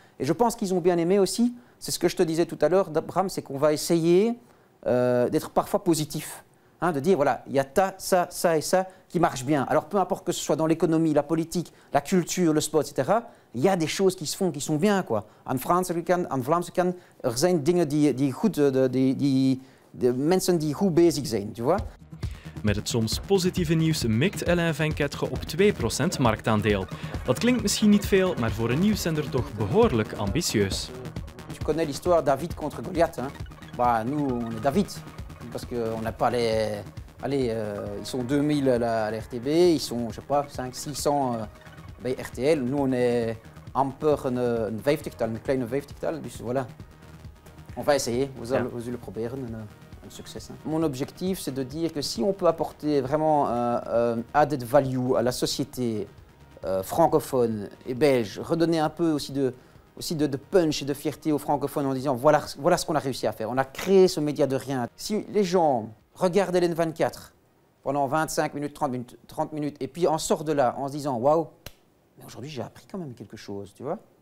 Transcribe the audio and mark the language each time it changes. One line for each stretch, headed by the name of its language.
French: Et je pense qu'ils ont bien aimé aussi, c'est ce que je te disais tout à l'heure, Bram, c'est qu'on va essayer d'être parfois positif. Hein, de dire, voilà, il y a ça et ça qui marchent bien. Alors peu importe que ce soit dans l'économie, la politique, la culture, le sport, etc., il y a des choses qui se font, qui sont bien, quoi.
Dutch: En Vlaamse kant, er zijn dingen die goed, de mensen die goed bezig zijn,
French: tu vois.
Dutch: Met het soms positieve nieuws mikt Alain 24 op 2% marktaandeel. Dat klinkt misschien niet veel, maar voor een nieuwszender toch behoorlijk ambitieus.
French: Tu connais l'histoire David contre Goliath, hein? Bah, nous, on est David, parce qu'on n'a pas les... Allez, ils sont 2000 à la RTB, ils sont, je sais pas, 500-600 bij RTL. Nous, on est
Dutch: amper een 50-tal, een kleine 50-tal, dus voilà.
French: On va essayer,
Dutch: we zullen proberen.
French: Un succès. Mon objectif, c'est de dire que si on peut apporter vraiment
English: added value
French: à la société francophone et belge, redonner un peu aussi de punch et de fierté aux francophones en disant voilà ce qu'on a réussi à faire. On a créé ce média de rien. Si les gens regardent LN24 pendant 25 minutes, 30 minutes, et puis en sortent de là en se disant waouh, mais aujourd'hui j'ai appris quand même quelque chose, tu vois.